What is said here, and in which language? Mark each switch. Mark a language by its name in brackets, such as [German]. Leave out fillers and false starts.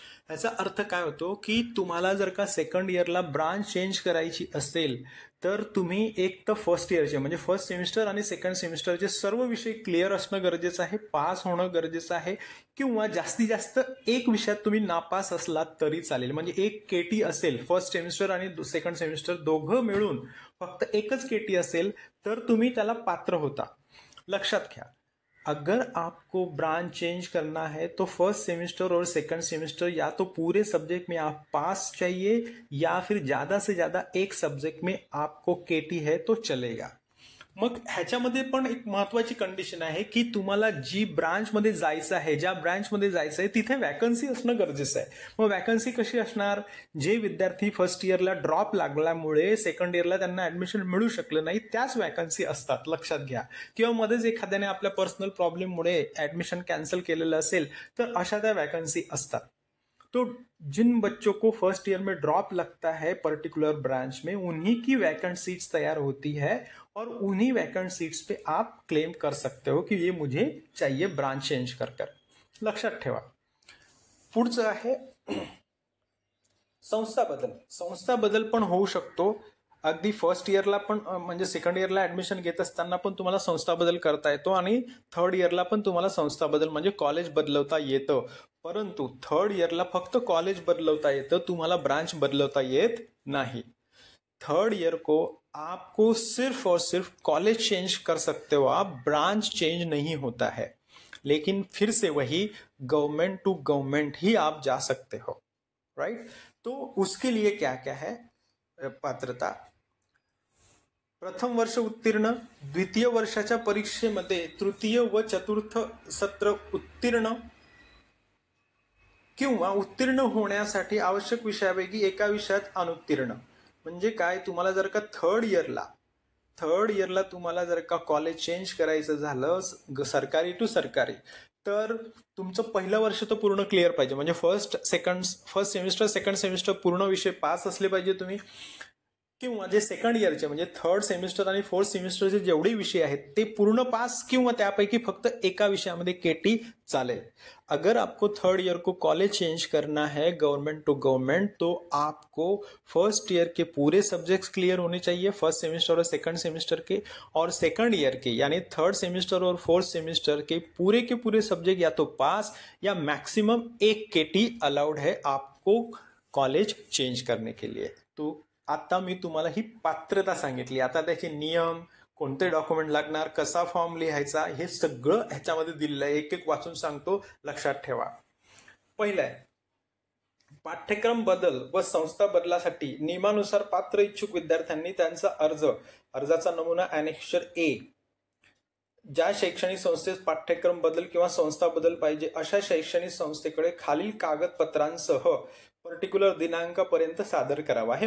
[Marathi] याचा अर्थ काय होतो की तुम्हाला जर का सेकंड इयरला ब्रांच चेंज करायची असेल तर तुम्ही एक तर फर्स्ट इयरचे म्हणजे फर्स्ट सेमिस्टर आणि सेकंड सेमिस्टरचे सर्व विषय क्लिअर असणं गरजेचं आहे, पास होणं गरजेचं आहे, किंवा जास्तीत जास्त एक विषयात तुम्ही नापास असलात तरी चालेल. म्हणजे एक KT असेल, फर्स्ट सेमिस्टर आणि सेकंड सेमिस्टर दोघं मिळून फक्त एकच KT असेल तर तुम्ही त्याला पात्र होता. [Hindi] लक्षात घ्या, अगर आपको ब्रांच चेंज करना है तो फर्स्ट सेमेस्टर और सेकंड सेमेस्टर या तो पूरे सब्जेक्ट में आप पास चाहिए या फिर ज्यादा से ज्यादा एक सब्जेक्ट में आपको KT है तो चलेगा. [Marathi] मग ह्याच्यामध्ये पण एक महत्वाची कंडिशन आहे की तुम्हाला जी ब्रांचमध्ये जायचं आहे, ज्या ब्रांचमध्ये जायचं आहे तिथे वॅकन्सी असणं गरजेचं आहे. मग वॅकन्सी कशी असणार? जे विद्यार्थी फर्स्ट इयरला ड्रॉप लागल्यामुळे सेकंड इयरला त्यांना ऍडमिशन मिळू शकलं नाही त्याच वॅकन्सी असतात, लक्षात घ्या. किंवा मध्येच एखाद्याने आपल्या पर्सनल प्रॉब्लेममुळे ऍडमिशन कॅन्सल केलेलं असेल तर अशा त्या वॅकन्सी असतात. [Hindi] तो जिन बच्चों को फर्स्ट ईयर में ड्रॉप लगता है पर्टिकुलर ब्रांच में, उन्हीं की वैकेंट सीट्स तैयार होती है और उन्हीं वैकेंट सीट्स पे आप क्लेम कर सकते हो कि ये मुझे चाहिए ब्रांच चेंज कर कर. [Marathi] लक्षात ठेवा. पुढचं आहे संस्था बदल. संस्था बदल पण होऊ शकतो. अगदी फर्स्ट इयरला पण म्हणजे सेकंड इयरला ऍडमिशन घेत असताना पण तुम्हाला संस्था बदल करता येतो आणि थर्ड इयरला पण तुम्हाला संस्था बदल म्हणजे कॉलेज बदलवता येतं. परंतु थर्ड इयरला फक्त कॉलेज बदलवता येतं, तुम्हाला ब्रांच बदलवता येत नाही. [Hindi] थर्ड ईयर को आपको सिर्फ और सिर्फ कॉलेज चेंज कर सकते हो आप, ब्रांच चेंज नहीं होता है. लेकिन फिर से वही गवर्नमेंट टू गवर्नमेंट ही आप जा सकते हो, राइट. तो उसके लिए क्या क्या है पात्रता? [Marathi] प्रथम वर्ष उत्तीर्ण, द्वितीय वर्षाच्या परीक्षेमध्ये तृतीय व चतुर्थ सत्र उत्तीर्ण किंवा उत्तीर्ण होण्यासाठी आवश्यक विषयापैकी एका विषयात अनुत्तीर्ण. म्हणजे काय, तुम्हाला जर का थर्ड इयरला तुम्हाला जर का कॉलेज चेंज करायचं झालं सरकारी टू सरकारी, तर तुमचं पहिलं वर्ष तर पूर्ण क्लिअर पाहिजे. म्हणजे फर्स्ट सेमिस्टर सेकंड सेमिस्टर पूर्ण विषय पास असले पाहिजे तुम्ही. किंवा जे सेकंड इयरचे म्हणजे थर्ड सेमिस्टर आणि फोर्थ सेमिस्टरचे जेवढे विषय आहेत ते पूर्ण पास किंवा त्यापैकी फक्त एका विषयामध्ये केटी चालेल. [Hindi] अगर आपको थर्ड ईयर को कॉलेज चेंज करना है गवर्नमेंट टू गवर्नमेंट, तो आपको फर्स्ट ईयर के पूरे सब्जेक्ट्स क्लियर होने चाहिए, फर्स्ट सेमिस्टर और सेकंड सेमिस्टर के, और सेकंड ईयर के यानी थर्ड सेमिस्टर और फोर्थ सेमिस्टर के पूरे सब्जेक्ट या तो पास या मैक्सिमम एक केटी अलाउड है आपको कॉलेज चेंज करने के लिए. [Marathi] तो आता मी तुम्हाला ही पात्रता सांगितली. आता त्याचे नियम, कोणते डॉक्युमेंट लागणार, कसा फॉर्म लिहायचा, हे सगळं ह्याच्यामध्ये दिलेलं आहे. एक एक वाचून सांगतो, लक्षात ठेवा. पहिलं आहे, पाठ्यक्रम बदल व संस्था बदलासाठी नियमानुसार पात्र इच्छुक विद्यार्थ्यांनी त्यांचा अर्जाचा नमुना ॲनेक्सर ए, ज्या शैक्षणिक संस्थेत पाठ्यक्रम बदल किंवा संस्था बदल पाहिजे अशा शैक्षणिक संस्थेकडे खालील कागदपत्रांसह पर्टिक्युलर दिनांकापर्यंत सादर करावा.